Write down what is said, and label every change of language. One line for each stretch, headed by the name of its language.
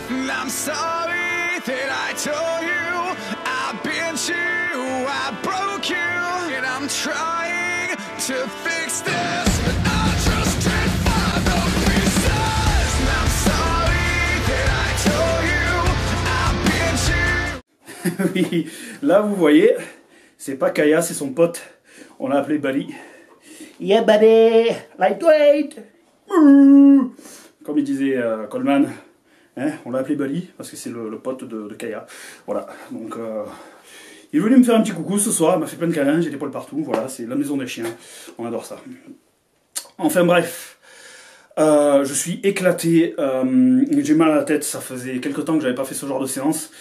English: I'm sorry that I told you I bent you, I broke you, and I'm trying to fix this, but I just can't find the pieces. I'm sorry that I told you I bent you.
French: Oui, là vous voyez, c'est pas Kaya, c'est son pote. On l'a appelé Bali.
English: Yeah buddy, lightweight. Ouh.
French: Comme il disait Coleman, hein, on l'a appelé Bali parce que c'est le pote de Kaya. Voilà, donc Il est venu me faire un petit coucou ce soir, il m'a fait plein de câlins, j'ai des poils partout, voilà, c'est la maison des chiens, on adore ça. Enfin bref, je suis éclaté, j'ai mal à la tête, ça faisait quelques temps que j'avais pas fait ce genre de séance.